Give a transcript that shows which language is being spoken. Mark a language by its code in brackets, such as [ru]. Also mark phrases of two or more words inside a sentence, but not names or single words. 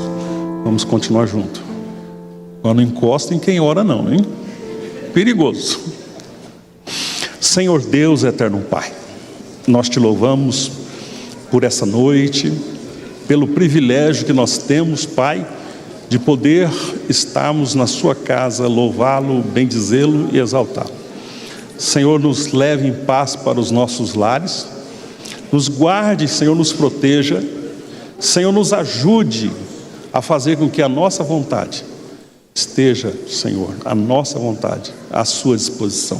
[pt] Vamos continuar juntos. Agora não encosta em quem ora não, hein? Perigoso. Senhor Deus, eterno Pai, nós te louvamos por essa noite, pelo privilégio que nós temos, Pai, de poder estarmos na sua casa, louvá-lo, bendizê-lo e exaltá-lo. Senhor, nos leve em paz para os nossos lares, nos guarde, Senhor, nos proteja, Senhor, nos ajude a fazer com que a nossa vontade esteja, Senhor, a nossa vontade à sua disposição.